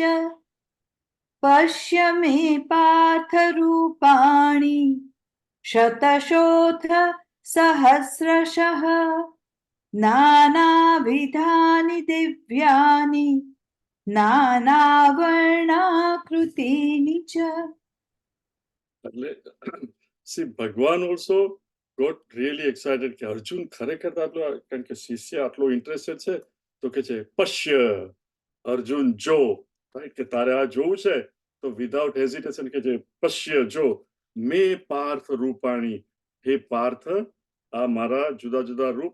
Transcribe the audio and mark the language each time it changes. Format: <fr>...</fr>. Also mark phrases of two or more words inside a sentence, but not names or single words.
<sa>पश्य मे पार्थरूपाणि, शतशोऽथ सहस्रशः, नानाविधानि दिव्यानि, नानावर्णाकृतीनि च.</sa> <gu>એટલે સી ભગવાન</gu> <en>also got really excited</en> <gu>કે અર્જુન ખરેખર આટલો, કારણ કે શિષ્ય આટલો ઇન્ટરેસ્ટેડ છે. તો કે છે પશ્ય, અર્જુન જો, રાઈટ, કે તારે આ જોવું છે. તો</gu> <en>without hesitation</en> <gu>કે છે પશ્ય જો</gu> <sa>મે પાર્થ રૂપાણી,</sa> <gu>હે પાર્થ, આ મારા જુદા જુદા રૂપ.</gu>